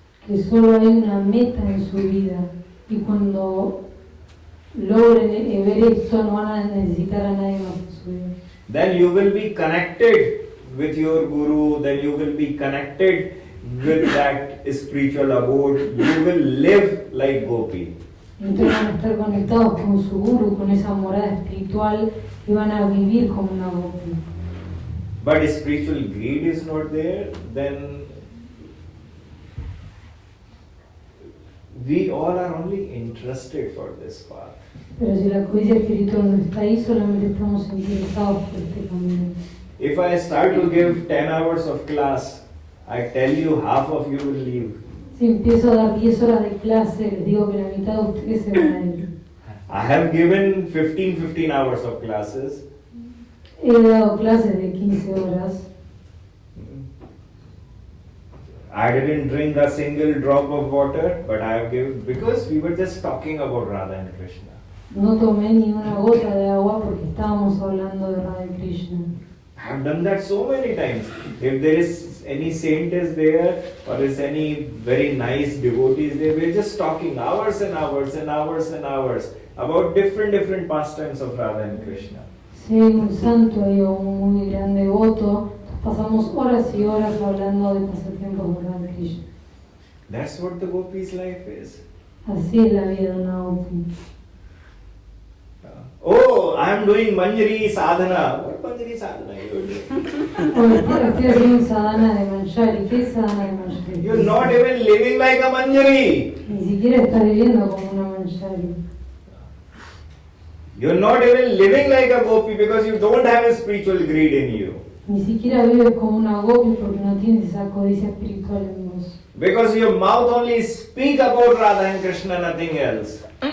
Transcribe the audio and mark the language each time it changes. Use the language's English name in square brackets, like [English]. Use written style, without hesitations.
[Spanish] Que solo hay una meta en su vida y cuando logren ver esto no van a necesitar a nadie más en su vida. [English] Then you will be connected with your guru, then you will be connected with that spiritual abode. You will live like gopi. [Spanish] Entonces van a estar conectados con su guru, con esa morada espiritual y van a vivir como una gopi. [English] But spiritual greed is not there, then we all are only interested for this path. [Spanish] Pero si la codicia espiritual no está ahí, solamente estamos interesados por este camino. [English] If I start to give 10 hours of class, I tell you half of you will leave. [Spanish] Si empiezo a dar 10 horas de clase, les digo que la mitad de ustedes se van a ir. [English] I have given 15 hours of classes. [Spanish] He dado clases de 15 horas. [English] I didn't drink a single drop of water, but I have given, because we were just talking about Radha and Krishna. [Spanish] No tomé ni una gota de agua porque estábamos hablando de Radha y Krishna. [English] I have done that so many times. If there is any saint is there, or is any very nice devotees there, we're just talking hours and hours and hours and hours about different pastimes of Radha and Krishna. [Spanish] Si hay un santo y un muy gran devoto, pasamos horas y horas hablando de pasatiempos de Radha y Krishna. [English] That's what the gopi's life is. [Spanish] Así es la vida de una gopi. [English] Oh, I am doing Manjari sadhana. What Manjari sadhana you are doing? [Spanish] Estoy haciendo sadhana de Manjari. ¿Qué es sadhana de Manjari? [English] You're not even living like a Manjari. [Spanish] Ni siquiera estás viviendo como una Manjari. [English] You're not even living like a gopi because you don't have a spiritual greed in you. [Spanish] Ni siquiera vives como una gopi porque no tienes esa codicia espiritual en vos. [English] Because your mouth only speak about Radha and Krishna, nothing else.